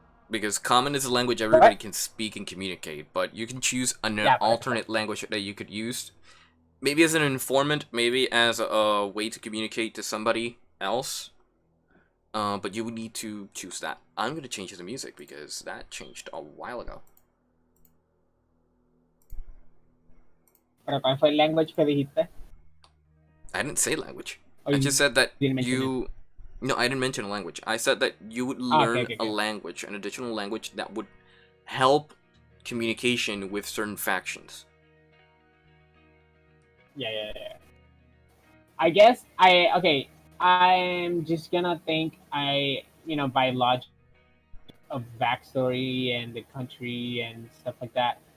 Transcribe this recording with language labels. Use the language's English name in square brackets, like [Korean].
[English] Because common is a language everybody can speak and communicate, but you can choose an alternate language that you could use. Maybe as an informant, maybe as a way to communicate to somebody else. But you would need to choose that. I'm going to change the music because that changed a while ago. [Spanish] ¿Pero cuál fue el language que dijiste? [English] I didn't say language. I just said that you... No, I didn't mention a language. I said that you would learn a language, an additional language that would help communication with certain factions. Yeah. I guess I'm just gonna think by logic of backstory and the country and stuff like that.